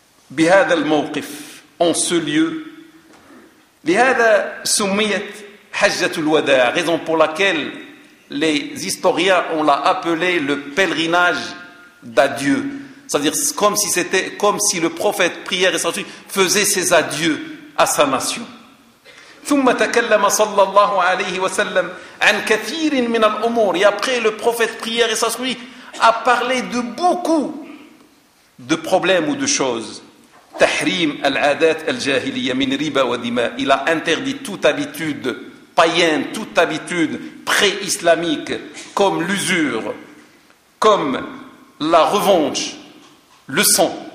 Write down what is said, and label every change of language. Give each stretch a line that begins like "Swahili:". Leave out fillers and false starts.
Arabic: بهذا الموقف
French: en ce lieu
Arabic: بهذا سميت حجة الوداع
French: raison pour laquelle les historiens ont l'a appelé le pèlerinage d'adieu c'est-à-dire comme si c'était comme si le prophète prière et sortie faisait ses adieux à sa nation.
Arabic: ثم تكلم صلى الله عليه وسلم عن كثير من الأمور.
French: Et après le prophète prière et sortie a parlé de beaucoup de problèmes ou de choses.
Arabic: تحريم العادات الجاهلية من ربا ودماء.
French: Il a interdit toute habitude païenne, toute habitude pré-islamique comme l'usure, comme la revanche, le sang.